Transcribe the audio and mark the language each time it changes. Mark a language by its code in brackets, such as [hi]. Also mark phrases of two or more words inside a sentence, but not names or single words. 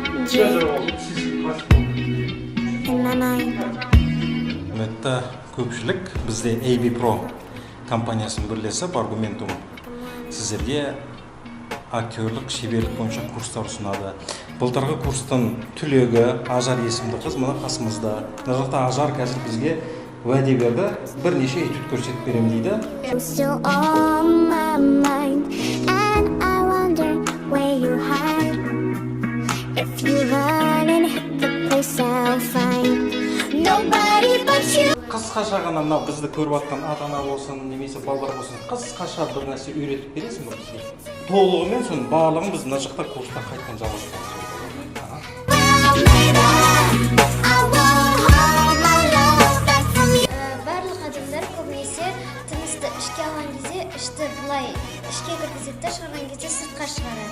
[en] in my mind. [kk] Құрметті көпшілік, бізде AB Pro компаниясын бірлесіп Argumentum сіздерге актерлік шеберлік бойынша курстар ұсынады. Былтырғы курстың түлегі Ажар есімді қыз мына қасымызда. Мына жақта Ажар қазір бізге уәде берді, бірнеше этюд көрсетіп беремін дейді. [en] I'm still on my mind, and I wonder where you hide. If you run and hit the place, I'll find nobody but you. [kk] Қысқаша ғана мынау бізді көріп жатқан ата-ана болсын, немесе балалар болсын, қысқаша бір нәрсе үйретіп бересің бе бізге? Толығымен соның барлығын біз мына жақта курста қайтадан жалғастырамыз. Барлық адамдар көбінесе тынысты ішке алған кезде ішті былай ішке кіргізеді де шығарған кезде сыртқа шығарады.